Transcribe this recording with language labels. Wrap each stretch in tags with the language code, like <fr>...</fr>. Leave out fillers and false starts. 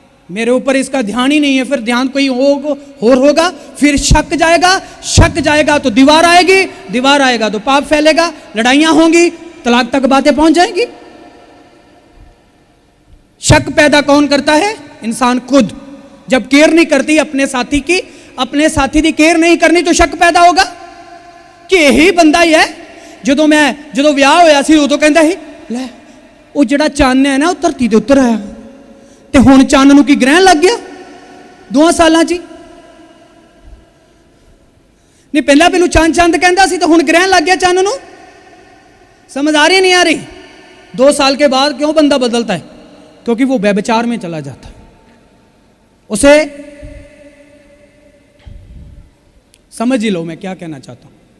<hi>मेरे ऊपर इसका ध्यान ही नहीं है, फिर ध्यान कोई और होगा, फिर शक जाएगा तो दीवार आएगी, दीवार आएगा तो पाप फैलेगा, लड़ाइयां होंगी, तलाक तक बातें पहुंच जाएंगी। शक पैदा कौन करता है? इंसान खुद। जब केयर नहीं करती अपने साथी की, अपने साथी की केयर नहीं करनी, तो शक पैदा होगा कि यही बंदा ही है।</hi> <pa>ਜਦੋਂ ਵਿਆਹ ਹੋਇਆ ਸੀ ਉਦੋਂ ਕਹਿੰਦਾ ਸੀ ਲੈ ਉਹ ਜਿਹੜਾ ਚੰਨ ਹੈ ਨਾ ਉਹ ਧਰਤੀ ਦੇ ਉੱਤਰ ਆਇਆ, ਤੇ ਹੁਣ ਚੰਨ ਨੂੰ ਕੀ ਗ੍ਰਹਿਣ ਲੱਗ ਗਿਆ 2 ਸਾਲਾਂ 'ਚ? नहीं पहला मैनू चंद चंद कहता सी, तो हुण ग्रहण लग गया चंद नूं। समझ आ रही नहीं आ रही?</pa> <hi>2 साल के बाद क्यों बंदा बदलता है? क्योंकि वो व्यभिचार में चला जाता है। उसे समझ ही लो मैं क्या कहना चाहता हूं।</hi>